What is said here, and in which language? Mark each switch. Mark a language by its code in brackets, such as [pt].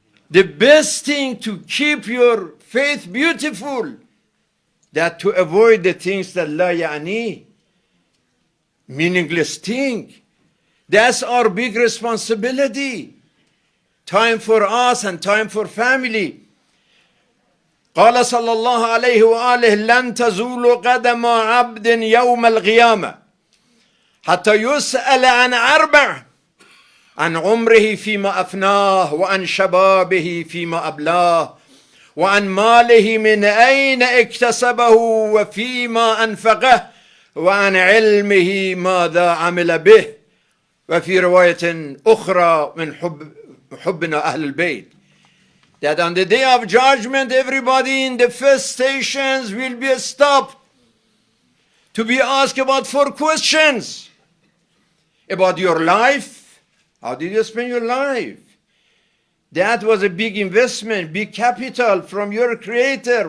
[en] The best thing to keep your faith beautiful, that to avoid the things that la ya'ani, meaningless thing. That's our big responsibility. Time for us and time for family. [ar] قال صلى الله عليه وآله لن تزول قدم عبد يوم القيامة حتى يسأل عن أربع عن عمره فيما أفناه وعن شبابه فيما أبلاه وعن ماله من أين اكتسبه وفيما أنفقه وعن علمه ماذا عمل به وفي رواية أخرى من حبنا أهل البيت. [en] That on the day of judgment, everybody in the first stations will be stopped to be asked about 4 questions. About your life. How did you spend your life? That was a big investment, big capital from your Creator.